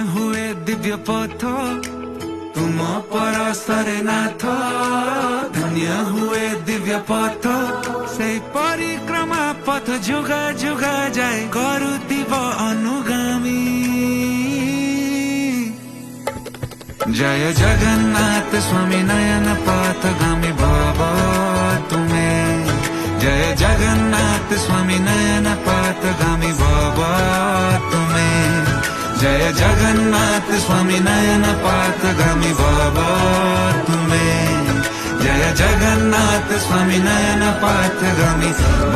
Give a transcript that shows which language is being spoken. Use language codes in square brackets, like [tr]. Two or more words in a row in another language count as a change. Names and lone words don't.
[or] ହୁଏ ଦିବ୍ୟ ପଥ ତୁମ ପରଶରେ ନାଥ ଧନ୍ୟ ହୁଏ ଦିବ୍ୟ ପଥ ସେଇ ପରିକ୍ରମା ପଥ ଯୁଗା ଯୁଗା ଯାଏ କରୁଥିବ ଅନୁଗାମୀ [sa] जय जगन्नाथ स्वामी नयन पथगामी भव तुमे जय जगन्नाथ स्वामी नयन पथगामी भव तुमे जय जगन्नाथ स्वामी नयन पथगामी भव तुमे जय जगन्नाथ स्वामी नयन पथगामी